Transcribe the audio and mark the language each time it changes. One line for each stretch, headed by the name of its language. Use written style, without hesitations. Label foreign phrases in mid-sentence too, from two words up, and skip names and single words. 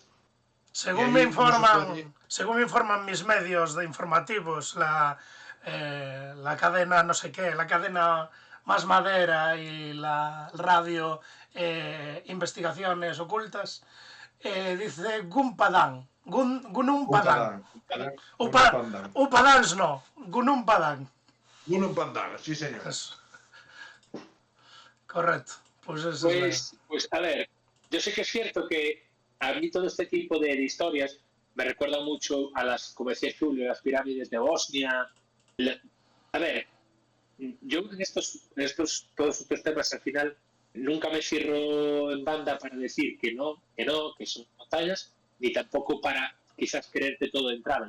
Spanish: Según me informan mis medios de informativos, la cadena no sé qué, la cadena Más Madera y la radio Investigaciones Ocultas, dice Gunung Padang. Gunung Padang. Upadans no, Gunung Padang. Gunung Padang, sí señor. Eso. Correcto. Pues a ver, yo sé que es cierto que a mí todo este tipo de historias me recuerda mucho a las, como decía Julio, las pirámides de Bosnia. A ver, yo en todos estos temas al final nunca me cierro en banda para decir que son montañas, ni tampoco para quizás creerte todo de entrada.